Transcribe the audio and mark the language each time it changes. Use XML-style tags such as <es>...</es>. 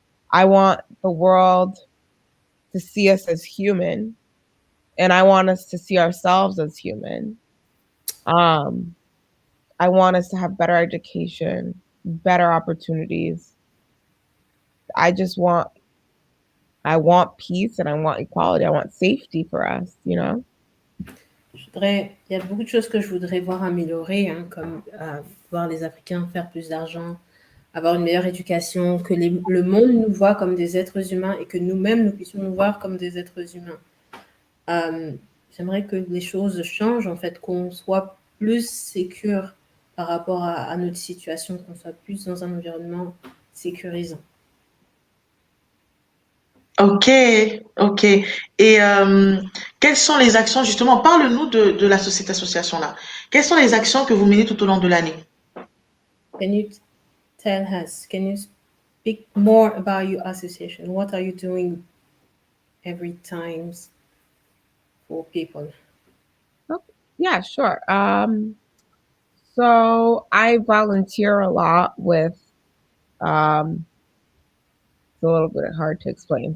<en>I want the world to see us as human, and I want us to see ourselves as human. Um, I want us to have better education, better opportunities. I just want I want peace and I want equality. I want safety for us, you know?</en> <fr>Il y a beaucoup de choses que je voudrais voir améliorer, hein, comme voir les Africains faire plus d'argent, avoir une meilleure éducation, que le monde nous voit comme des êtres humains et que nous-mêmes, nous puissions nous voir comme des êtres humains. J'aimerais que les choses changent, en fait, qu'on soit plus sécure par rapport à notre situation, qu'on soit plus dans un environnement sécurisant. Ok, ok. Et quelles sont les actions, justement, parle-nous de cette association-là. Quelles sont les actions que vous menez tout au long de l'année?</fr> <en>Can you tell us, can you speak more about your association? What are you doing every time for people? Yeah, sure. So I volunteer a lot with it's a little bit hard to explain.</en>